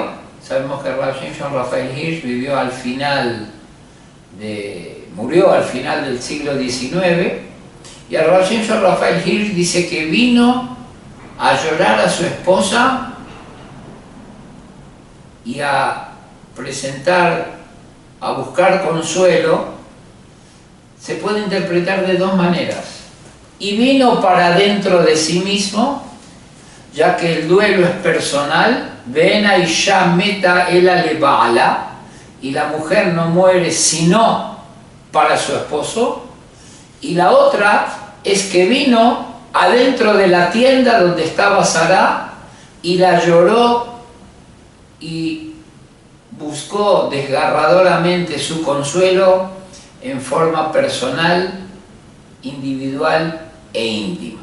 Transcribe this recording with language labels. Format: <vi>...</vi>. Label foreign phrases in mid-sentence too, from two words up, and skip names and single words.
<es>Sabemos que Rav Shimshon Rafael Hirsch murió al final del siglo XIX, y a Rav Shimshon Rafael Hirsch dice que vino a llorar a su esposa y a buscar consuelo. Se puede interpretar de 2 maneras. Y vino para dentro de sí mismo, ya que el duelo es personal,</es> <he>ואין אשה מתה אלא לבעלה,</he> <es>y la mujer no muere sino para su esposo. Y la otra es que vino adentro de la tienda donde estaba Sará y la lloró y buscó desgarradoramente su consuelo en forma personal, individual e íntima.</es>